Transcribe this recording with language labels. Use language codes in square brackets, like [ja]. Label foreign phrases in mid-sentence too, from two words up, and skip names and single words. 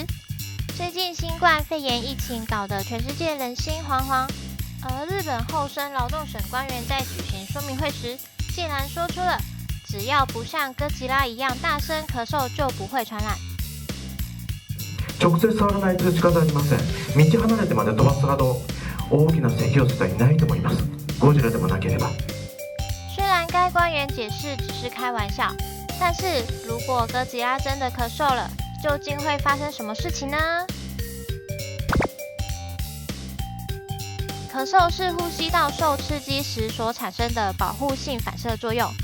[zh] 最近新冠肺炎疫情搞得全世界人心惶惶，而日本厚生劳动省官员在举行说明会时，竟然说出了只要不像哥吉拉一样大声咳嗽就不会传染。 [ja] 直接触らないと仕方ありません。道離れてまで飛ばすほど大きな咳をする人はいないと思います。ゴジラでもなければ。 [zh] 虽然该官员解释只是开玩笑，但是如果哥吉拉真的咳嗽了，究竟会发生什么事情呢？咳嗽是呼吸道受刺激时所产生的保护性反射作用。